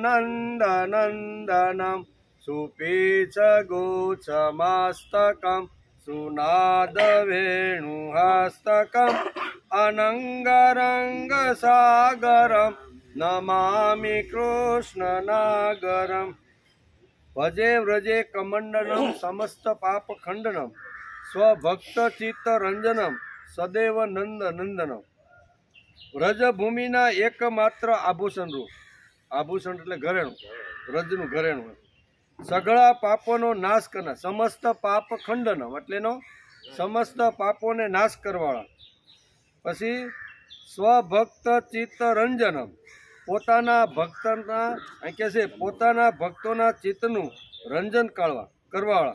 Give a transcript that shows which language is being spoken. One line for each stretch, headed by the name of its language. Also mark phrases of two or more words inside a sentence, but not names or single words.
Sanskrit: नंदनंदनम सुपीच गोचमस्तकम सुनाद वेणुहस्तकम अनंगरंग सागरम नमामि कृष्ण नागरम। भजे व्रजे कमंडनम समस्त पाप खंडनम स्वभक्त चित्त रंजनम सदैव नंद नंदनम।
Gujarati: વ્રજભૂમિના એકમાત્ર આભૂષણ રૂપ, આભૂષણ એટલે ઘરેણું, વ્રજનું ઘરેણું, સઘળા પાપોનો નાશ કરનાર,
Sanskrit: समस्त पाप खंडनम
Gujarati: એટલેનો સમસ્ત પાપોને નાશ કરવાળા। પછી
Sanskrit: स्वभक्त चित्त रंजनम
Gujarati: પોતાના ભક્તના કે છે પોતાના ભક્તોના ચિત્તનું રંજન કરવાવાળા।